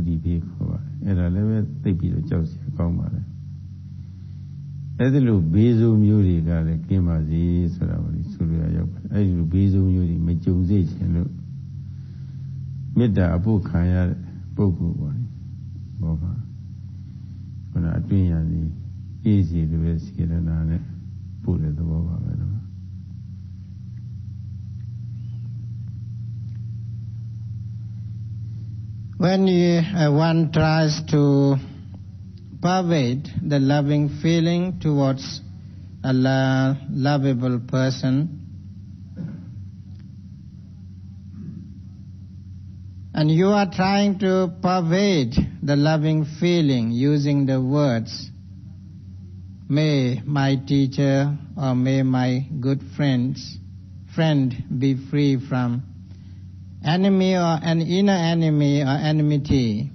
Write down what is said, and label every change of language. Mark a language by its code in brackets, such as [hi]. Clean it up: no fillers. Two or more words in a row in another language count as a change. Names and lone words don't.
[my] တိဘေးခေါ်ပါတယ်အဲ့ဒါလည်းပဲသိပြီးတော့ကြောက်စရာကောင်းပါတယ်အဲ့ဒီလိုဘေးဆိုးမျိုးတွေကလည်းကင်းပါစေဆိုတာကိုဆိုလိုရောက်ပါတယ်အဲ့ဒီလိုဘေးဆိုးမျိုးတွေမကြုံစေချင်လို့မေတ္တာအဖို့ခံရတဲ့ပုဂ္ဂိုလ်ပေါ့ဘောပါခန္ဓာအတွင်းရည်အေးစီလိုပဲစေတနာနဲ့ပို့တဲ့သဘောပါပဲတော့ [en] When one tries to pervade the loving feeling towards a lovable person, and you are trying to pervade the loving feeling using the words, may my teacher or may my good friend be free from enemy or an inner enemy or enmity.